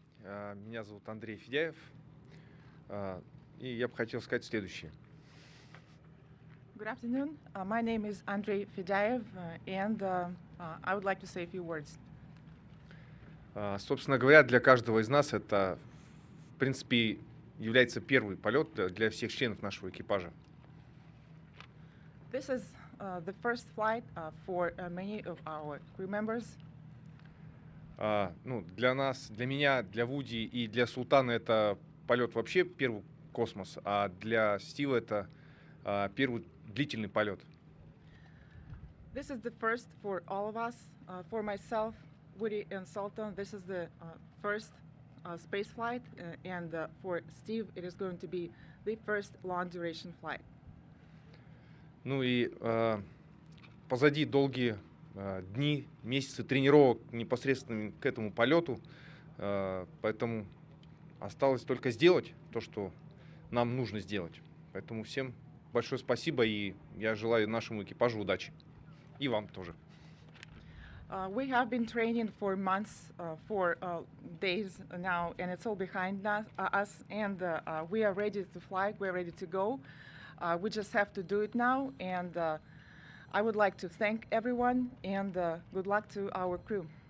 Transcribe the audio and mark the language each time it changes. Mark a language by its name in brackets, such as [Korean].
[Russian] Меня зовут Андрей Федяев. И я бы хотел сказать следующее. [English] Good afternoon. My name is Andrei Fedyaev, and I would like to say a few words. [Russian] Собственно говоря, для каждого из нас это, в принципе, является первый полет для всех членов нашего экипажа. [English] This is the first flight for many of our crew members. [Russian] Для нас, для меня, для Вуди и для Султана это полет вообще первый космос, а для Стива это первый длительный полет. [English] This is the first for all of us. For myself, Woody and Sultan, this is the first space flight, and for Steve, it is going to be the first long-duration flight. [Russian] И позади долгие дни, месяцы тренировок непосредственно к этому полету, поэтому Осталось только сделать то, что нам нужно сделать. Поэтому всем большое спасибо, и я желаю нашему экипажу удачи. И вам тоже. [English] We have been training for months, for days now, and it's all behind us. And we are ready to fly. We're ready to go. We just have to do it now. And I would like to thank everyone, and good luck to our crew.